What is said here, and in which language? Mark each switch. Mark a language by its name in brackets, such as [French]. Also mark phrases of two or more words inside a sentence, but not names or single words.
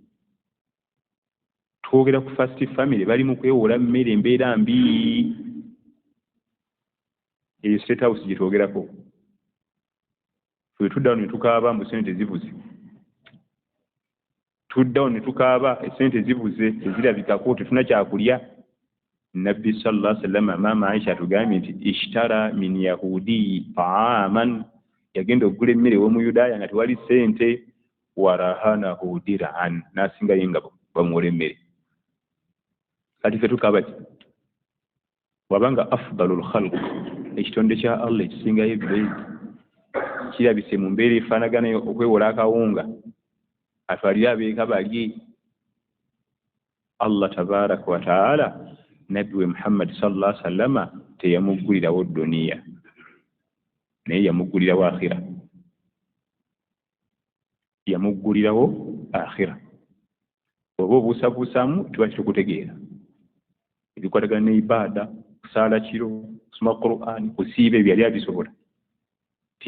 [Ganda] Twogera ku [English] first family [Ganda] bali mu kwewola mmere, embeera mbi. Eyo State House gye twogerako. Fwe tuddawo ne tukaaba mbu sente zibuze. Tuddawo ne tukaaba esente zibuze, tezirabikako, tetuna kyakulya. Nabbi [Arabic] صلى الله عليه وسلم [Ganda] maama Aisha atugambye nti [Arabic] اشترى من يهودي طعاما, [Ganda] yagenda okugula emmere w'omuyudaaya nga tewali sente. [Arabic] ورهنه درعا, [Ganda] n'asingayo engabo bamuwola emmere. Kati ffe tukaaba ki? Wabanga [Arabic] أفضل الخلق, [Ganda] ekitonde kya Allah ekisingayo ebbeeyi, kirabise mu mbeera efaanagana okwewola akawunga, atwalire abeeka balye. Allah [Arabic] تبارك وتعالى [Ganda] nabbi we Muhammad [Arabic] صلى الله عليه وسلم [Ganda] teyamuggulirawo duniya, naye yamuggulirawo akhira. Yamuggulirawo akhira. Oba obuusabuusaamu tuba kitukutegeera. Ebikwatagana ne ibaada, kusaala kiro, kusoma Qur'an, kusiiba ebyo yali abisobola.